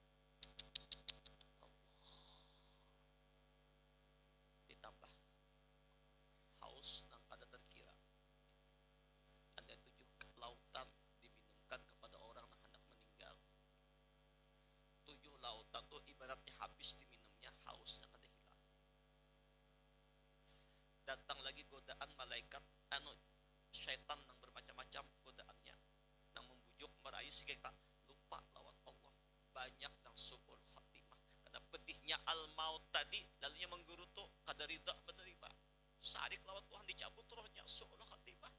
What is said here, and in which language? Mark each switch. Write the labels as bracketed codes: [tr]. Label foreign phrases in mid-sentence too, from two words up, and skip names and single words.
[bjn] Ditambah haus nang kada terkira. [id] Ada 7 lautan diminumkan kepada orang yang hendak meninggal. [bjn] 7 lautan tuh ibaratnya habis diminumnya, hausnya kada hilang. [id] Datang lagi godaan malaikat, syaitan yang bermacam-macam godaannya, yang membujuk merayu sehingga kita lupa lawan Allah. Banyak yang [ar] su'ul khatimah [id] karena pedihnya al-maut tadi, lalunya menggerutu kada rida menerima. [bjn] Sarik lawan Tuhan dicabut rohnya, [ar] su'ul khatimah.